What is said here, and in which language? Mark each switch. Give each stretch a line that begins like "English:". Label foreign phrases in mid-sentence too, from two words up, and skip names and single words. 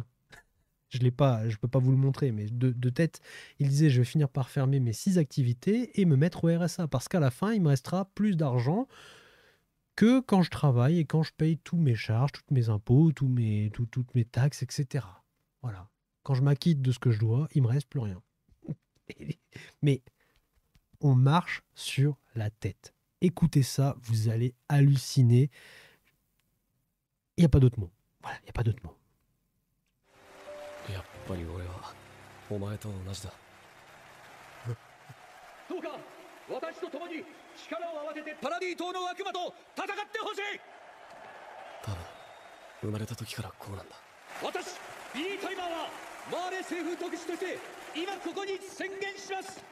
French: Je l'ai pas, je peux pas vous le montrer, mais de tête, il disait je vais finir par fermer mes 6 activités et me mettre au RSA parce qu'à la fin il me restera plus d'argent que quand je travaille et quand je paye tous mes charges, toutes mes impôts, toutes mes taxes, etc. Voilà. Quand je m'acquitte de ce que je dois, il me reste plus rien. Mais on marche sur la tête. Écoutez ça, vous allez halluciner. Il n'y a pas d'autre mot. Voilà, il n'y a pas d'autre mot.
Japanese: やっぱり俺はお前と同じだ。どうか私と共に力を合わせてパラディ島の悪魔と戦ってほしい。多分生まれた時からこうなんだ。私ビリー・タイマーはマーレ政府特使として今ここに宣言します。